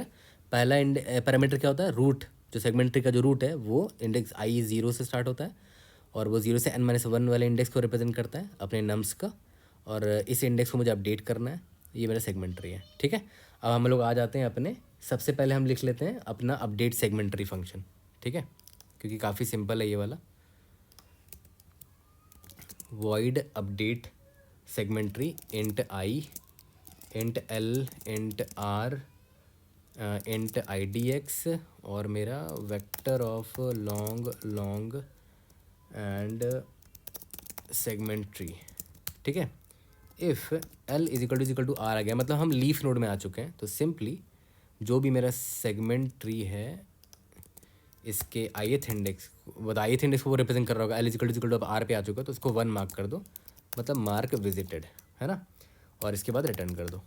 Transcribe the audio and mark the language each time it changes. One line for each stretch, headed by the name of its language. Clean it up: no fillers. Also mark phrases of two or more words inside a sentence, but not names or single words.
Hindi: पहला पैरामीटर क्या होता है, रूट, जो
English: segment tree
Hindi: का जो रूट है वो इंडेक्स I 0 से स्टार्ट होता है, और वो 0 से n-1 वाले इंडेक्स को रिप्रेजेंट करता है अपने नम्स का, और इस इंडेक्स को मुझे अपडेट करना है, ये मेरा
English: segment tree
Hindi: है। ठीक है, अब हम लोग आ जाते हैं अपने, सबसे पहले हम लिख लेते हैं अपना
English: update segment tree function.
Hindi: ठीक है, क्योंकि काफ़ी सिंपल है ये वाला।
English: void update segment tree int I int l int r int idx
Hindi: और मेरा
English: vector of long long and segment tree.
Hindi: ठीक है,
English: if l is equal to r
Hindi: आ गया, मतलब हम
English: leaf node
Hindi: में आ चुके हैं। तो सिंपली जो भी मेरा
English: segment tree
Hindi: है इसके
English: ith index,
Hindi: मतलब
English: ith index
Hindi: को वो रिप्रेजेंट कर रहा होगा,
English: l is equal to r
Hindi: पे आ चुका है तो उसको 1 मार्क कर दो, मतलब
English: mark visited,
Hindi: है ना, और इसके बाद रिटर्न कर दो।